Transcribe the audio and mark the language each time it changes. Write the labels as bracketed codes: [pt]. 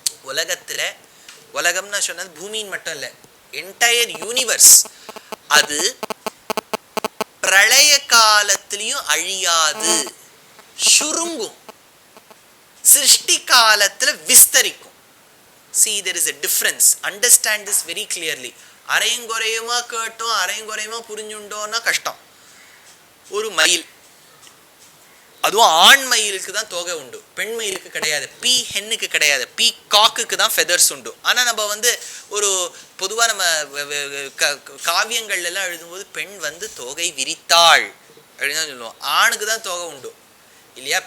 [ta] உலகத்துல, உலகம்னு சொன்னது பூமியின் மட்டும் இல்லை, [en] entire universe, [ta] அது பிரளய காலத்திலையும் அழியாது, சுருங்கும், சிருஷ்டி காலத்துல விஸ்தரிக்கும். [en] See, there is a difference. Understand this very clearly. [ta] அரைங்குறையுமா கேட்டோம் அரைங்குறையுமா புரிஞ்சுண்டோன்னா கஷ்டம். ஒரு மயில், அதுவும் ஆண் மயிலுக்கு தான் தோகை உண்டு, பெண் மயிலுக்கு கிடையாது. பீ ஹென்னுக்கு கிடையாது, பீ காக்குக்கு தான் ஃபெதர்ஸ் உண்டு. ஆனால் நம்ம வந்து ஒரு பொதுவாக நம்ம காவியங்கள்லாம் எழுதும்போது பெண் வந்து தோகை விரித்தாள் அப்படின்னு தான் சொல்லுவோம், ஆணுக்கு தான் தோகை உண்டு இல்லையா?